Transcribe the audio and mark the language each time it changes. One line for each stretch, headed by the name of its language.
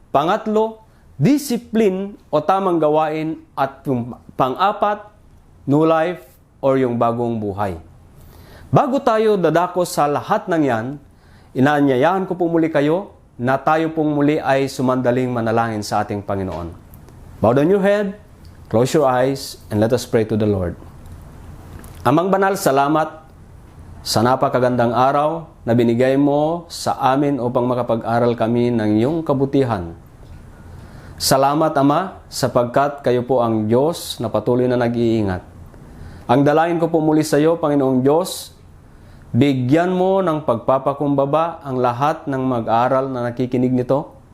Filipino: Pangatlo, discipline o tamang gawain, at yung pang-apat, new life or yung bagong buhay. Bago tayo dadako sa lahat ng yan, inaanyayahan ko po muli kayo na tayo pong muli ay sumandaling manalangin sa ating Panginoon.
English: Bow down your head, close your eyes, and let us pray to the Lord.
Filipino: Amang banal, salamat sa napakagandang araw na binigay mo sa amin upang makapag-aral kami ng iyong kabutihan. Salamat, Ama, sapagkat kayo po ang Diyos na patuloy na nag-iingat. Ang dalangin ko po muli sa iyo, Panginoong Diyos, bigyan mo ng pagpapakumbaba ang lahat ng mag-aaral na nakikinig nito.